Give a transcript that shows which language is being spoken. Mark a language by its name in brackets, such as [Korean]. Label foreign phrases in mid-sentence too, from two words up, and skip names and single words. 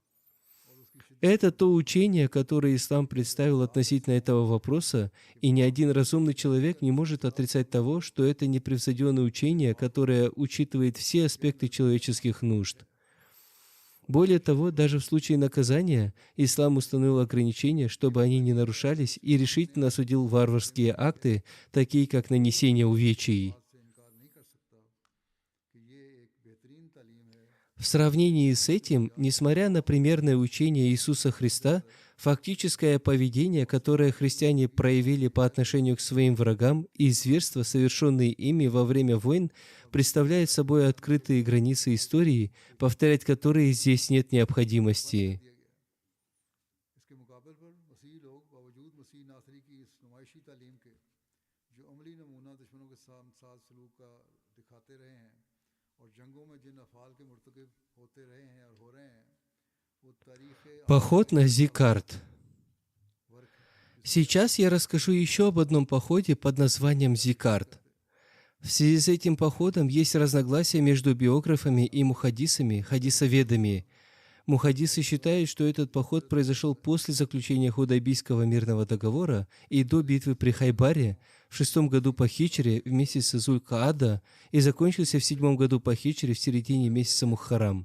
[Russian] Это то учение, которое ислам представил относительно этого вопроса, и ни один разумный человек не может отрицать того, что это непревзойденное учение, которое учитывает все аспекты человеческих нужд. Более того, даже в случае наказания ислам установил ограничения, чтобы они не нарушались, и решительно осудил варварские акты, такие как нанесение увечий. [Urdu] سے انکار نہیں کر سکتا کہ یہ ایک بہترین تعلیم ہے [Russian] В сравнении с этим, несмотря на примерное учение Иисуса Христа, фактическое поведение, которое христиане проявили по отношению к своим врагам, и зверства, совершенные ими во время войн, представляет собой открытые границы истории, повторять которые здесь нет необходимости. [Urdu] اس کے مقابلے پر مسیح لوگ باوجود مسیح ناصری کی اس نمائشی تعلیم کے جو عملی نمونہ دشمنوں کے ساتھ ساتھ سلوک کا دکھاتے رہے ہیں اور جنگوں میں جن افعال کے مرتکب ہوتے رہے ہیں اور ہو رہے ہیں وہ تاریخ [Russian] Поход на Зикарт. Сейчас я расскажу еще об одном походе под названием Зикарт. В связи с этим походом есть разногласия между биографами и мухаддисами, хадисоведами. Мухаддисы считают, что этот поход произошел после заключения Худайбийского мирного договора и до битвы при Хайбаре в 6 году по хиджре в месяце Зуль-Каада и закончился в 7 году по хиджре в середине месяца Мухаррам.